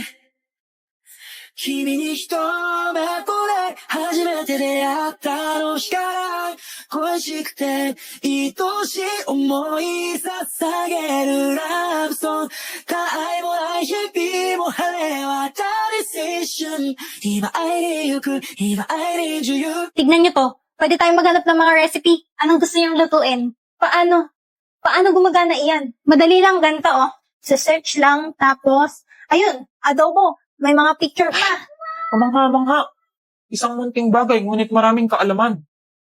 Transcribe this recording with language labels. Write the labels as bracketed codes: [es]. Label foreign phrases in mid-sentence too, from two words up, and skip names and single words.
[ja] 君に一目惚れ、初めて出会ったの日から恋しくて愛しい思い捧げるラブソング。他愛もない日々も晴れ渡る一瞬。今会いに行く、今会いに女優。 [tl] Tignan nyo to. Pwede tayong maghanap ng mga recipe. Anong gusto niyong lutuin? Paano? Paano gumagana iyan? Madali lang, ganito oh. Sa-search lang, tapos, ayun, adobo. May mga picture pa. Kamangha-mangha. Isang munting bagay, ngunit maraming kaalaman.